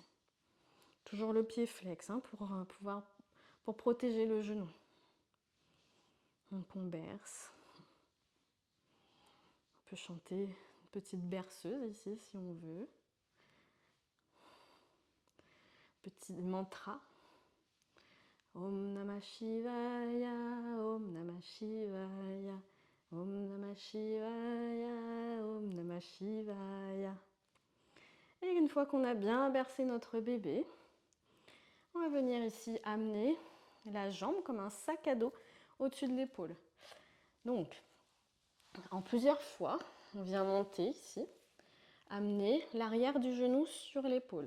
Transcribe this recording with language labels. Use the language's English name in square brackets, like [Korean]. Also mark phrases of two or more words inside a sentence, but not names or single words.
[French] Toujours le pied flex pour protéger le genou. Donc on berce. On peut chanter une petite berceuse ici si on veut. Petit mantra. [Sanskrit] ओम् नमः शिवाय, ओम् नमः शिवाय, ओम् नमः शिवाय, ओम् नमः शिवाय. [French] Et une fois qu'on a bien bercé notre bébé, on va venir ici amener la jambe comme un sac à dos au-dessus de l'épaule. Donc, en plusieurs fois, on vient monter ici, amener l'arrière du genou sur l'épaule.